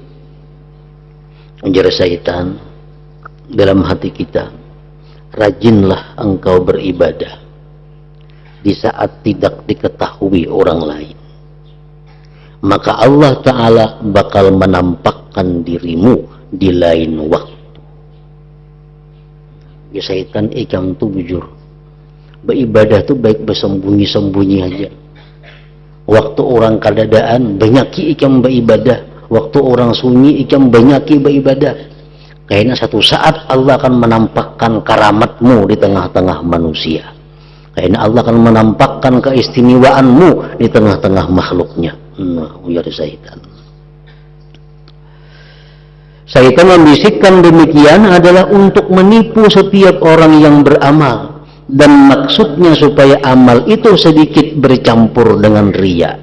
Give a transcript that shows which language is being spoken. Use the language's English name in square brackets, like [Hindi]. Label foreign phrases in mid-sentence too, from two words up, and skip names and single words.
[Indonesian] Ujar syaitan dalam hati kita, rajinlah engkau beribadah di saat tidak diketahui orang lain, maka Allah Ta'ala bakal menampakkan dirimu di lain waktu. [Banjar] Ya syaitan ikam tuh bujur, beribadah tuh baik bersembunyi-sembunyi aja. Waktu orang kadadaan banyaki ikam beribadah, waktu orang sunyi ikam banyaki beribadah. [Indonesian] Kayaknya satu saat Allah akan menampakkan karamatmu di tengah-tengah manusia. Kayaknya Allah akan menampakkan keistimewaanmu di tengah-tengah makhluknya. [Banjar] Ujar syaitan. [Indonesian] Syaitan membisikkan demikian adalah untuk menipu setiap orang yang beramal, dan maksudnya supaya amal itu sedikit bercampur dengan riya.